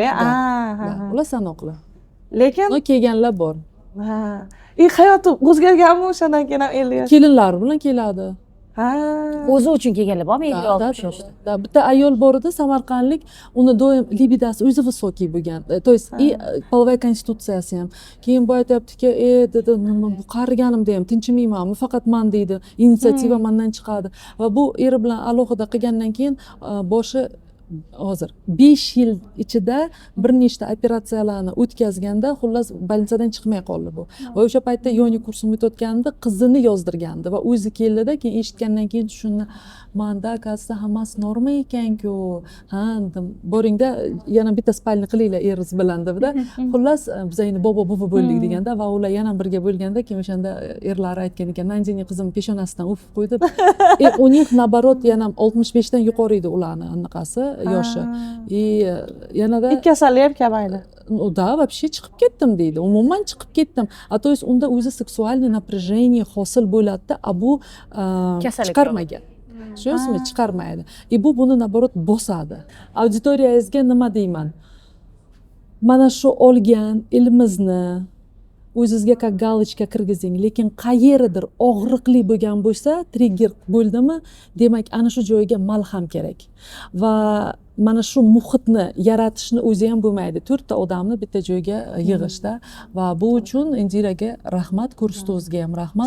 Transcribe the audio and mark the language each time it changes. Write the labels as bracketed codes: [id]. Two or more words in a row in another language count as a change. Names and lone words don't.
[uz] Ular sanoqli. Lekin Kelganlar bor. hayoti o'zgarganmi o'shandan keyin ham 50 yosh? Kelinlar bilan keladi. O'zi uchun kelganlar bormi 50-60 yoshda? Bitta ayol bor edi, samarqandlik, uni doim libidasi o'zi высокий bo'lgan. [ru] То есть и половая [uz] konstitutsiyasi ham. Keyin bu aytayaptiki, dedi, bu qariganimda ham tinchimayman, faqat man deydi, inisiativa mendan chiqadi. Va bu eri bilan alohida qilgandan keyin boshi hozir 5 yil ichida bir nechta operatsiyalarni o'tkazganda, xullas больницаdan chiqmay qoldi bu. Va o'sha paytda yoni kursini o'tayotganda qizini yozdirgandi va o'zi keldida, keyin eshitgandan keyin tushundi, manda akasi hammasi norma ekan-ku. Ha, boringda yana bitta spalni qilinglar eriz bilan debda. Xullas biz endi bobo buvi bo'ldik deganda va ular yana birga bo'lganda, keyin o'shanda erlari aytgan ekan, "Nanjini qizim peshonasidan o'pib qo'ydi." [ru] У них наоборот [uz] yana 65 dan yuqori edi ularni anaqasi yoshi. Yanada Ikki kasallik ham kamaydi. [ru] Да, вообще [uz] chiqib ketdim deydi. Umuman chiqib ketdim. [ru] То есть [uz] unda o'zi [ru] сексуальный напряжение [uz] hosil bo'ladi-da, bu chiqarmagan. Tushunasizmi? Chiqarmaydi. Bu buni naborot bosadi. Auditoriyangizga nima deyman? Mana shu olgan ilmimizni o'zingizga [ru] как галочка [uz] kirgizing, lekin qayeridir og'riqli bo'lgan bo'lsa, trigger bo'ldimi, demak ana shu joyga malham kerak. Va mana shu muhitni yaratishni o'zi ham bo'lmaydi. 4 ta odamni bitta joyga yig'ishda va bu uchun Indiraga rahmat, kursdozga ham rahmat.